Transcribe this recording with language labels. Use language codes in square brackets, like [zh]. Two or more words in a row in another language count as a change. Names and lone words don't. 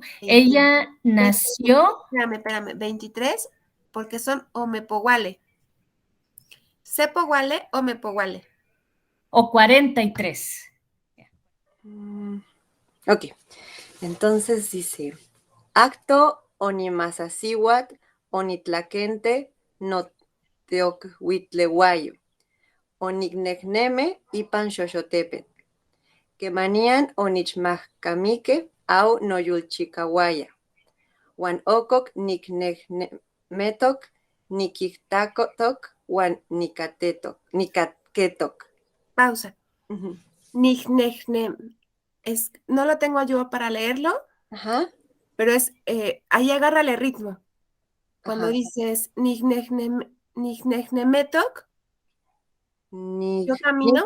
[es] Ella nació. Espérame, 23, porque son omepoguale. ¿Sepoguale o mepoguale? O 43. Ok, entonces dice, [nah] acto onimasasiwat onitlaquente noteocuitlehuayo, onignecneme ipan xoxotepet, quemanían onichmajcamique au noyulchicawaya, huan ococ nicnecnemetok nikiktakotok, wan nikatketok. [es] Pausa. Ujú. [nah] Nijnejne. [es] No lo tengo yo para leerlo, Ajá. pero ahí agárrale ritmo. Cuando Ajá. dices nijnejnemetok, yo camino,